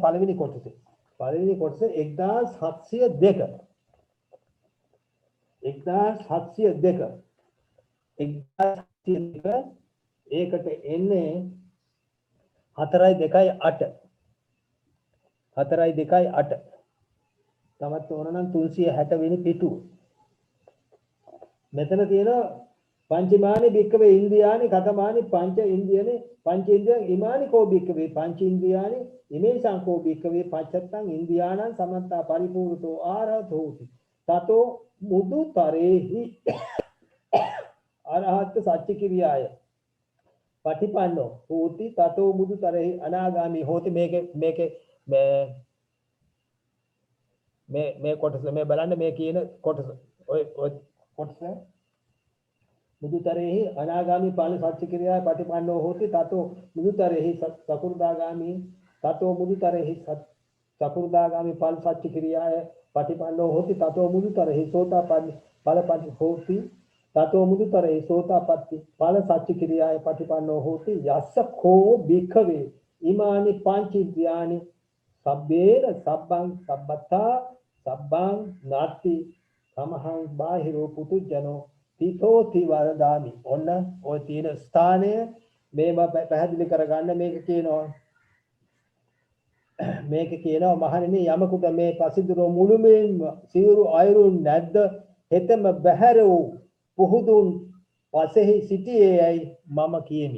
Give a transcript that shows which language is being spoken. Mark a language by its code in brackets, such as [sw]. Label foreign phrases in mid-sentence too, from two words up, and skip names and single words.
[si] පළවෙනි කොටස 1702 ඒකට එන්නේ 4:2:8 4:2:8 තමත් ඕන නම් 360 වෙනි පිටුව. මෙතන තියෙනවා [pi] පංචමානි භික්කවේ ඉන්ද්‍රියානි කතමානි පංච ඉන්ද්‍රියන් ඉමානි කෝ භික්කවේ පංච ඉන්ද්‍රියානි ඉමේ සංකෝ භික්කවේ පච්චත්තං ඉන්ද්‍රියානං සමත්තා පරිපූර්ණතෝ ආරහතෝති තතෝ මුදුතරේහි අරහත් සච්ච කිරියාය පටිපන්නෝ හෝති තතෝ මුදුතරේහි අනාගාමි හෝති. [si] මේකේ මේ කොටස මේ බලන්න මේ කියන කොටස ඔය කොටස [pi] මුදුතරේහි අනාගාමි ඵල සච්ච කිරියාය පටිපන්නෝ හෝති තතෝ මුදුතරේහි සකු르දාගාමි තතෝ මුදුතරේහි සකු르දාගාමි ඵල සච්ච කිරියාය පටිපන්නෝ හෝති තතෝ මුදුතරේහි සෝතාපට්ටි ඵල පටි හෝති තතෝ මුදුතරේහි සෝතාපට්ටි ඵල සච්ච කිරියාය පටිපන්නෝ හෝති යස්ස කෝ භික්ඛවේ ඉමානි පංචිද්‍යානි සබ්බේන සබ්බං සබ්බත්තා සබ්බං නාති සමහං බාහිරෝ පුතුජනෝ තිතෝති වරදාමි. [si] ඔන්න ඔය තියෙන ස්ථානය මේව පැහැදිලි කරගන්න. මේක කියනවා මහණෙනි යමකුට මේ පසිදුරෝ මුළුමනින්ම සිවුරු අයුරු නැද්ද හෙතම බහැර වූ පුහුදුන් පසෙහි සිටියේයි මම කියමි.